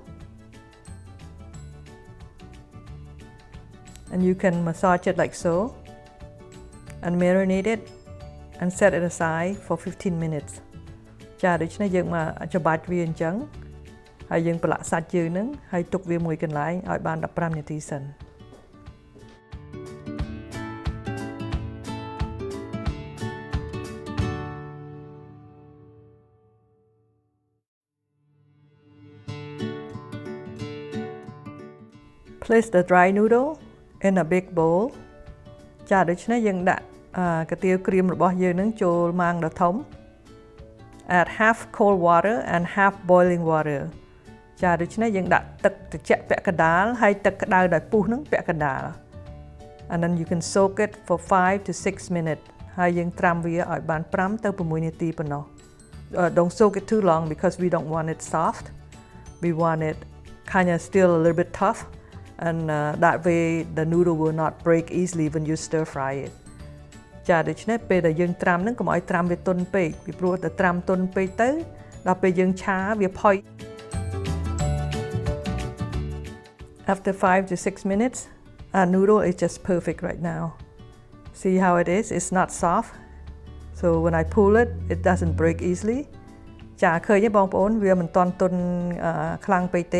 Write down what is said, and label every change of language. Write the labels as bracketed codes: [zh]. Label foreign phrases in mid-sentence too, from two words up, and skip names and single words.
[en] and you can massage it like so and marinate it and set it aside for 15 minutes [km] ចាដូច្នេះយើងមកច្បាច់វាអញ្ចឹងហើយយើងប្រឡាក់សាច់យើងនឹងហើយទុកវាមួយកន្លែងឲ្យបាន15នាទីសិន [en] Place the dry noodle in a big bowl [km] ចាដូច្នេះយើងដាក់កាទៀវក្រៀមរបស់យើងនឹងចូលម៉ាងដ៏ធំ [en] Add half cold water and half boiling water ចា [km] ដូច្នេះយើងដាក់ទឹកត្រជាក់ពាក់កណ្ដាលហើយទឹកក្តៅដោយពុះនឹងពាក់កណ្ដាល [en] And then you can soak it for 5 to 6 minutes [km] ហើយយើងត្រាំវាឲ្យបាន5ទៅ6នាទីប៉ុណ្ណោះ [en] Don't soak it too long because we don't want it soft we want it kind of still a little bit tough and that way the noodle will not break easily when you stir fry it [km] ចាដូច្នេះពេលដែលយើងត្រាំហ្នឹងកុំឲ្យត្រាំវាទន់ពេកពីព្រោះតែត្រាំទន់ពេកទៅដល់ពេលយើងឆាវាផុយ [en] After 5 to 6 minutes our noodle is just perfect right now see how it is it's not soft so when I pull it it doesn't break easily [km] ចាឃើញទេបងប្អូនវាមិនទាន់ទន់ខ្លាំងពេកទេ